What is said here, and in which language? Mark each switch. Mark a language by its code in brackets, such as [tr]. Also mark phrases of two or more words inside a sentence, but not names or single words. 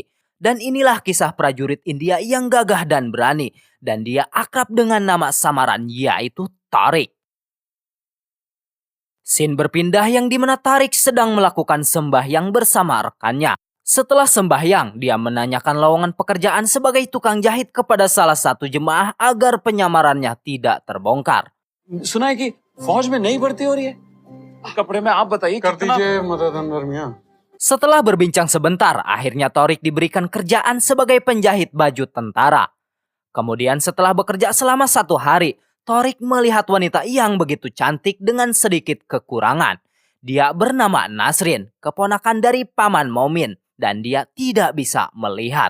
[id] Dan inilah kisah prajurit India yang gagah dan berani, dan dia akrab dengan nama samaran yaitu Tariq. Scene berpindah yang dimana Tariq sedang melakukan sembahyang bersama rekannya. Setelah sembahyang, dia menanyakan lowongan pekerjaan sebagai tukang jahit kepada salah satu jemaah agar penyamarannya tidak terbongkar. [hi] सुना है कि फौज में नई भर्ती हो रही है कपड़े में आप बताइए कर दीजिए मदद अनवर मियां। [id] Setelah berbincang sebentar, akhirnya Tariq diberikan kerjaan sebagai penjahit baju tentara. Kemudian setelah bekerja selama 1 hari, Tariq melihat wanita yang begitu cantik dengan sedikit kekurangan. Dia bernama Nasrin, keponakan dari Paman Momin, dan dia tidak bisa melihat.